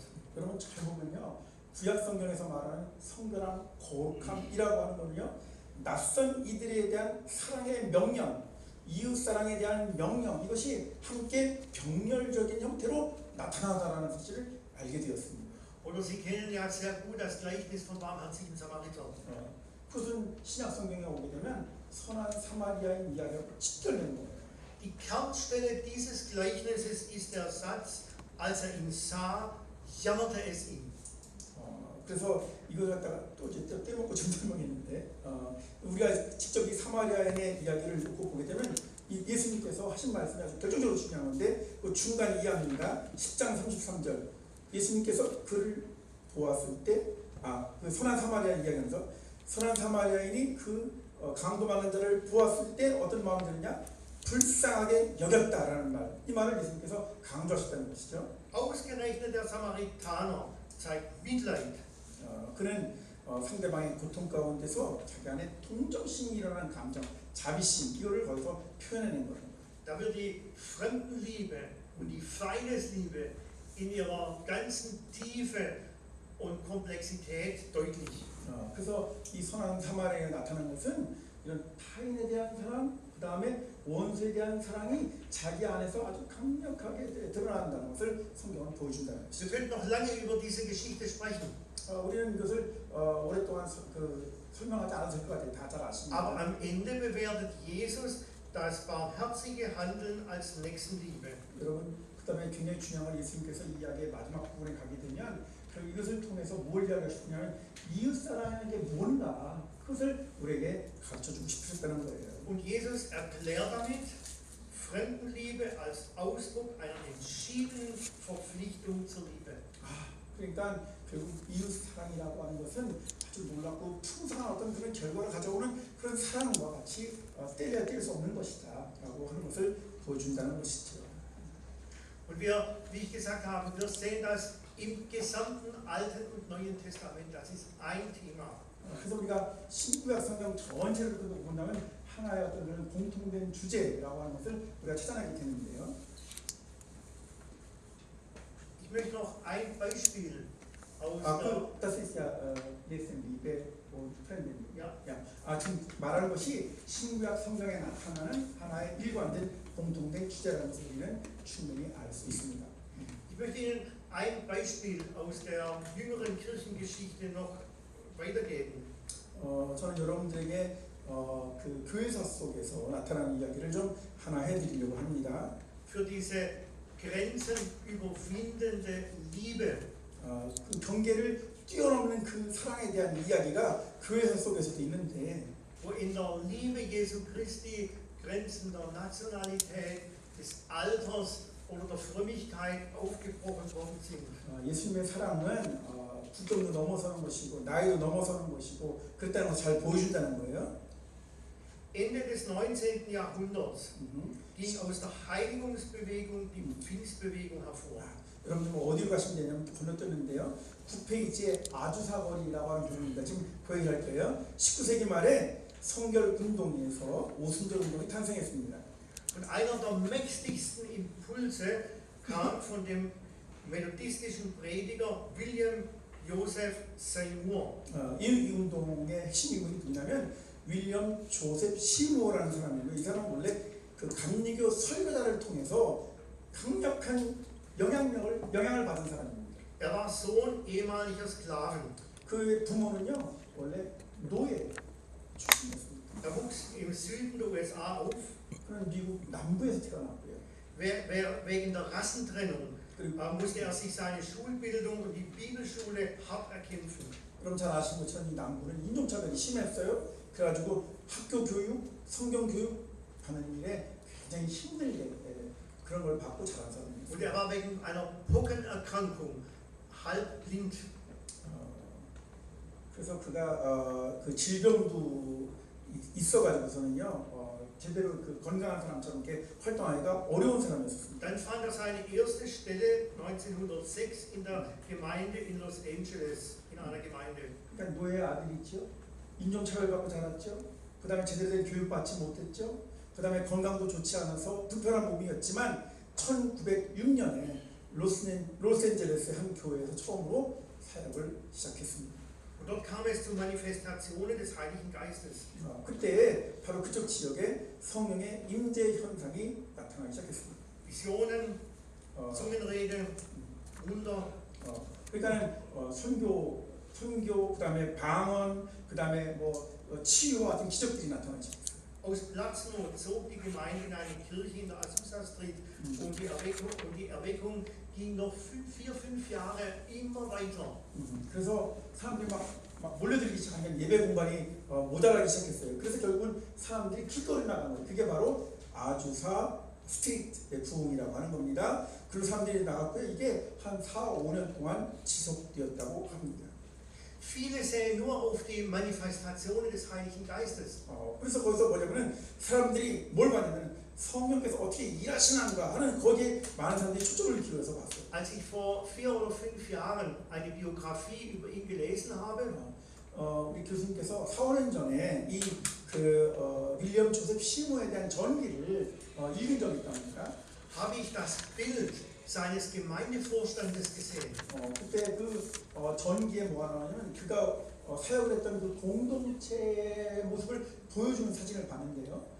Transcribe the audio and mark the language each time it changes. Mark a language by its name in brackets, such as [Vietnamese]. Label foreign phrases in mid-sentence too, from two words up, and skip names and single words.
[Korean] 여러분 잘 보면요, 구약 성경에서 말하는 성결함, 거룩함이라고 하는 거는요, 낯선 이들에 대한 사랑의 명령, 이웃 사랑에 대한 명령, 이것이 함께 병렬적인 형태로 나타나다라는 사실을 알게 되었습니다. [German] Oder Sie kennen ja sehr gut das Gleichnis vom barmherzigen Samariter. [Korean] 그것은 신약 성경에 오게 되면 선한 사마리아인 이야기가 직결되는 거예요. [German] Die Kernstelle dieses Gleichnisses ist der Satz, als er ihn sah, jammerte es ihn. [Korean] 그래서 이걸 갖다가 또 이제 떼먹고 정설먹했는데 우리가 직접 이 사마리아인의 이야기를 놓고 보게 되면 이 예수님께서 하신 말씀이 아주 결정적으로 중요한 건데 그 중간 이하입니다. 10장 33절 예수님께서 그를 보았을 때 그 선한 사마리아인 이야기하면서 선한 사마리아인이 그 강도받는 자를 보았을 때 어떤 마음이 드느냐? 불쌍하게 여겼다라는 말. 이 말을 예수님께서 강조하셨다는 것이죠. [German] Ausgerechnet der Samaritaner zeigt Mitleid. [Korean] 그는 상대방의 고통 가운데서 자기 안에 동정심이 일어나는 감정, 자비심 이거를 거기서 표현해낸 거예요. [German] Da wird die Fremdenliebe und die Feindesliebe in ihrer ganzen Tiefe und Komplexität deutlich. [Korean] 그래서 이 선한 사마리아에 나타난 것은 이런 타인에 대한 사랑, 그 다음에 원수에 대한 사랑이 자기 안에서 아주 강력하게 드러난다는 것을 성경은 보여준다는 것이죠. [German] Wir könnten noch lange über diese Geschichte sprechen. [Korean] 우리는 이것을 오랫동안 설명하지 않아도 될 것 같아요. 다 잘 아십니다. [German] Aber am Ende bewertet Jesus das barmherzige Handeln als Nächstenliebe. [Korean] 여러분, 그 다음에 굉장히 중요한 건 예수님께서 이 이야기의 마지막 부분에 가게 되면 이것을 통해서 뭘 이야기하시냐면 이웃사랑에게 뭔가 그것을 우리에게 가르쳐주고 싶으셨다는 거예요. [German] Und Jesus erklärt damit Fremdenliebe als Ausdruck einer entschiedenen Verpflichtung zur Liebe. [Korean] 그러니까 결국 이웃 사랑이라고 하는 것은 아주 놀랍고 풍성한 어떤 그런 결과를 가져오는 그런 사랑과 같이 떼려야 뗄 수 없는 것이다라고 하는 것을 보여준다는 것이죠. [German] Und wir, wie ich gesagt habe, wir sehen das im gesamten Alten und Neuen Testament. Das ist ein Thema. [Korean] 그래서 우리가 신구약 성경 전체를 본다면 하나의 어떤 그런 공통된 주제라고 하는 것을 우리가 찾아내게 되는데요. [German] Ich möchte noch ein Beispiel aus das ist ja Nächstenliebe und Fremdenliebe. ja, [Korean] 지금 말하는 것이 신구약 성경에 나타나는 하나의 일관된 공통된 주제라는 것을 우리는 충분히 알 수 있습니다. [German] Ich möchte Ihnen ein Beispiel aus der jüngeren Kirchengeschichte noch weitergeben. [Korean] 저는 여러분들에게 그 교회사 속에서 나타나는 이야기를 좀 하나 해드리려고 합니다. [German] Für diese Grenzen überwindende Liebe. [Korean] 그 경계를 뛰어넘는 그 사랑에 대한 이야기가 교회사 속에서도 있는데, [German] Wo in der Liebe Jesu Christi Grenzen der Nationalität, des Alters oder der Frömmigkeit aufgebrochen worden sind. [Korean] 예수님의 사랑은 국경도 넘어서는 것이고 나이도 넘어서는 것이고 그랬다는 것을 잘 보여준다는 거예요. [German] Ende des 19. Jahrhunderts ging aus der Heiligungsbewegung die Pfingstbewegung hervor. [Korean] 여러분들 뭐 어디로 가시면 되냐면 건너뛰는데요. 9페이지에 아주사거리라고 하는 부분입니다. 지금 보여드릴 거예요. 19세기 말에 성결 운동에서 오순절 운동이 탄생했습니다. [German] Und einer der mächtigsten Impulse kam von dem methodistischen Prediger William Joseph Seymour. [Korean] 이 운동의 핵심 인물이 누구냐면 윌리엄 조셉 시모어라는 사람이에요. 이 사람은 원래 그 감리교 설교자를 통해서 강력한 영향을 받은 사람입니다. [German] Er war Sohn ehemaliger Sklaven. [Korean] 그의 부모는요 원래 노예 출신이었습니다. [German] Er wuchs im Süden der USA auf. [Korean] 그는 미국 남부에서 태어났고요. [German] Wegen der Rassentrennung musste er sich seine Schulbildung und die Bibelschule hart erkämpfen. [Korean] 그럼 잘 아시는 것처럼 이 남부는 인종차별이 심했어요. 그래가지고 학교 교육, 성경 교육 하는 일에 굉장히 힘들게 그런 걸 받고 자란 사람입니다. [German] Und er war wegen einer Pockenerkrankung halb blind. [Korean] 그래서 그가 그 질병도 있어가지고서는요 제대로 그 건강한 사람처럼 이렇게 활동하기가 어려운 사람이었습니다. [German] Dann fand er seine erste Stelle 1906 in der Gemeinde in Los Angeles, in einer Gemeinde. [Korean] 그러니까 노예 아들이죠. 인종차별 받고 자랐죠. 그 다음에 제대로 된 교육 받지 못했죠. 그 다음에 건강도 좋지 않아서 불편한 몸이었지만 1906년에 로스앤젤레스의 한 교회에서 처음으로 사역을 시작했습니다. [German] Und dort kam es zu Manifestationen des Heiligen Geistes. [Korean] 그때 바로 그쪽 지역에 성령의 임재 현상이 나타나기 시작했습니다. [German] Visionen, Zungenrede, Wunder. [Korean] 그러니까는 선교, 그다음에 방언, 그다음에 뭐 치유와 같은 기적들이 나타나기 시작했어요. [German] Aus Platznot zog die Gemeinde in eine Kirche in der Azusa Street und die Erweckung ging noch 4-5 Jahre immer weiter. [Korean] 그래서 사람들이 막 몰려들기 시작하면 예배 공간이 모자라기 시작했어요. 그래서 결국은 사람들이 길거리 나간 거예요. 그게 바로 아주사 스트리트의 부흥이라고 하는 겁니다. 그리고 사람들이 나갔고요. 이게 한 4-5년 동안 지속되었다고 합니다. [German] Viele sehen nur auf die Manifestationen des Heiligen Geistes. [Korean] 그래서 거기서 뭐냐면은 사람들이 뭘 봤냐면 성령께서 어떻게 일하시는가 하는 거기에 많은 사람들이 초점을 기울여서 봤어요. [German] Als ich vor 4 oder 5 Jahren eine Biografie über ihn gelesen habe, [Korean] 우리 교수님께서 4-5년 전에 윌리엄 조셉 시모에 대한 전기를 읽은 적이 있답니다. [German] habe ich das Bild seines Gemeindevorstandes gesehen. [Korean] 그때 그 전기에 뭐가 나오냐면 그가 사역을 했던 그 공동체의 모습을 보여주는 사진을 봤는데요.